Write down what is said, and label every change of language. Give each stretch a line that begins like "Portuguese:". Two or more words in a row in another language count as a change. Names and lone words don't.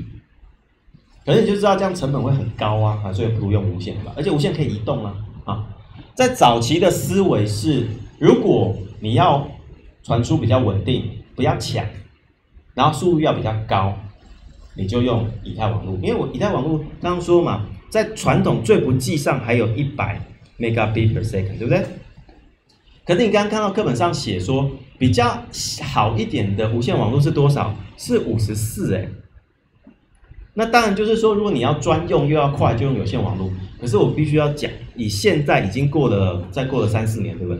Chinese: 可是你就知道这样成本会很高所以不如用无线吧，而且无线可以移动在早期的思维是，如果你要传输比较稳定，不要抢，然后速度要比较高，你就用以太网络。因为以太网络刚刚说嘛，在传统最不济上还有100
English: megabit per second，
Chinese: 对不对？可是你刚刚看到课本上写说，比较好一点的无线网络是多少？是54那当然就是说，如果你要专用又要快，就用有线网络。可是我必须要讲，以现在已经再过了3-4年，对不对？